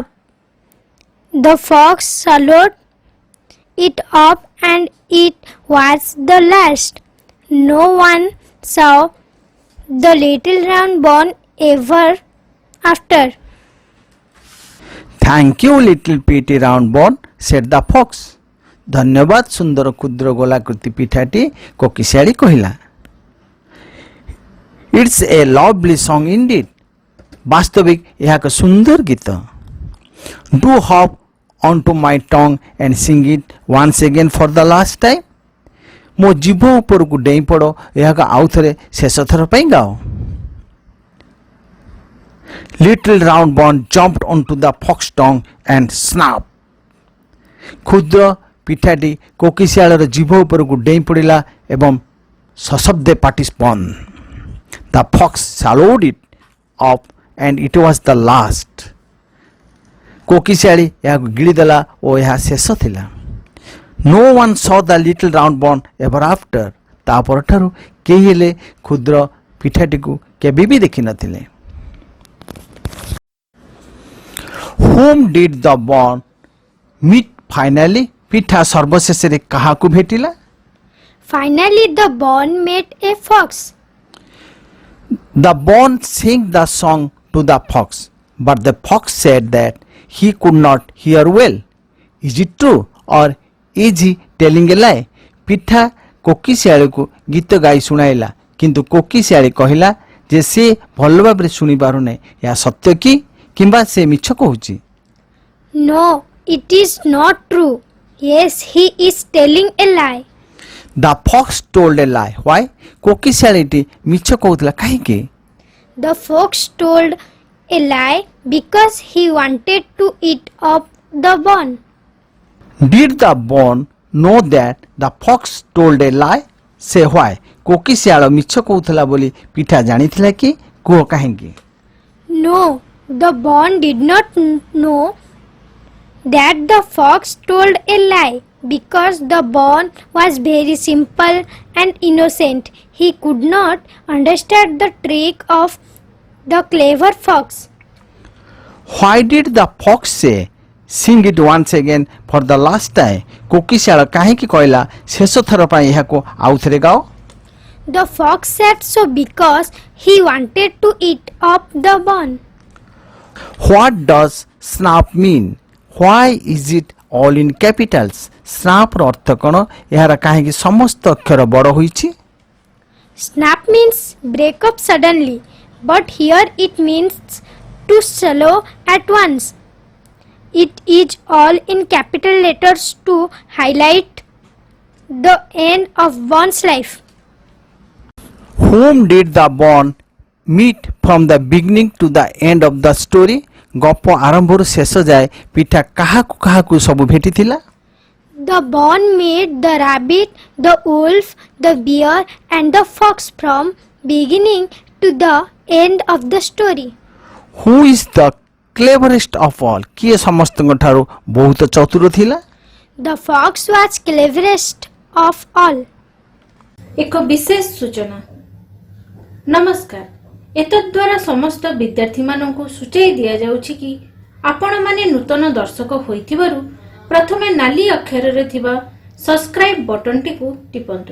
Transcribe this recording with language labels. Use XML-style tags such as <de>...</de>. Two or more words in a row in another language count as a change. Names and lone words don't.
<en>The fox swallowed it up and it was the last. No one saw the little round bun ever after. Thank you, little pretty round bun, said the fox.</en> <or>ଧନ୍ୟବାଦ ସୁନ୍ଦର କ୍ଷୁଦ୍ର ଗୋଲାକୃତି ପିଠାଟି କୋକିଶିଆଳୀ କହିଲା।</or> <en>It's a lovely song indeed.</en> <or>ବାସ୍ତବିକ ଏହା ଏକ ସୁନ୍ଦର ଗୀତ।</or> <en>Do hop onto my tongue and sing it once again for the last time.</en> <or>ମୋ ଜିଭ ଉପରକୁ ଡେଇଁ ପଡ଼, ଏହାକୁ ଆଉ ଥରେ ଶେଷ ଥର ପାଇଁ ଗାଅ।</or> <en>Little round bun jumped onto the fox's tongue and snap!</en> <or>କ୍ଷୁଦ୍ର ପିଠାଟି କୋକିଶିଆଳର ଜିଭ ଉପରକୁ ଡେଇଁ ପଡ଼ିଲା ଏବଂ ସଶବ୍ଦେ ପାଟି ବନ୍ଦ।</or> <en>The fox swallowed it up and it was the last.</en> <or>କୋକିଶିଆଳୀ ଏହାକୁ ଗିଳିଦେଲା ଓ ଏହା ଶେଷ ଥିଲା।</or> <en>No one saw the little round bun ever after.</en> <or>ତା ପରଠାରୁ କେହି ହେଲେ କ୍ଷୁଦ୍ର ପିଠାଟିକୁ କେବେ ବି ଦେଖିନଥିଲେ।</or> <en>Whom did the bun meet finally?</en> <or>ପିଠା ସର୍ବଶେଷରେ କାହାକୁ ଭେଟିଲା?</or> <en>Finally, the bun met a fox. The bun sang the song to the fox, but the fox said that he could not hear well. Is it true or is he telling a lie?</en> <or>ପିଠା କୋକିଶିଆଳୀକୁ ଗୀତ ଗାଇ ଶୁଣାଇଲା, କିନ୍ତୁ କୋକିଶିଆଳୀ କହିଲା ଯେ ସେ ଭଲ ଭାବରେ ଶୁଣିପାରୁନାହିଁ। ଏହା ସତ୍ୟ କି କିମ୍ବା ସେ ମିଛ କହୁଛି?</or> <en>No, it is not true. Yes, he is telling a lie. The fox told a lie. Why?</en> <or>କୋକିଶିଆଳୀଟି ମିଛ କହୁଥିଲା କାହିଁକି?</or> <en>The fox told a lie because he wanted to eat up the bun. Did the bun know that the fox told a lie? Say why?</en> <or>କୋକିଶିଆଳ ମିଛ କହୁଥିଲା ବୋଲି ପିଠା ଜାଣିଥିଲା କି? କୁହ କାହିଁକି?</or> <en>No, the bun did not know that the fox told a lie because the bun was very simple and innocent. He could not understand the trick of the clever fox. Why did the fox say, sing it once again for the last time?</en> <or>କୋକିଶିଆଳ କାହିଁକି କହିଲା ଶେଷ ଥର ପାଇଁ ଏହାକୁ ଆଉ ଥରେ ଗାଅ?</or> <en>The fox said so because he wanted to eat up the bun. What does snap mean? Why is it all in capitals?</en> <or>snap ର ଅର୍ଥ କ'ଣ? ଏହାର କାହିଁକି ସମସ୍ତ ଅକ୍ଷର ବଡ଼ ହୋଇଛି?</or> <en>Snap means break up suddenly, but here it means to swallow at once. It is all in capital letters to highlight the end of one's life. Whom did the bond meet from the beginning to the end of the story?</en> <or>ଗପ ଆରମ୍ଭରୁ ଶେଷ ଯାଏ ପିଠା କାହାକୁ କାହାକୁ ସବୁ ଭେଟିଥିଲା?</or> <en>The bond made the rabbit, the wolf, the bear and the fox from beginning to the end of the story. Who is the cleverest of all?</en> <or>କିଏ ସମସ୍ତଙ୍କ ଠାରୁ ବହୁତ ଚତୁର ଥିଲା?</or> <en>The fox was cleverest of all.</en> <or>ଏକ ବିଶେଷ ସୂଚନା। ନମସ୍କାର। ଏତଦ୍ୱାରା ସମସ୍ତ ବିଦ୍ୟାର୍ଥୀମାନଙ୍କୁ ସୂଚାଇ ଦିଆଯାଉଛି କି ଆପଣମାନେ ନୂତନ ଦର୍ଶକ ହୋଇଥିବାରୁ ପ୍ରଥମେ ନାଲି ଅକ୍ଷରରେ ଥିବା ସବସ୍କ୍ରାଇବ୍ ବଟନଟିକୁ ଟିପନ୍ତୁ।</or>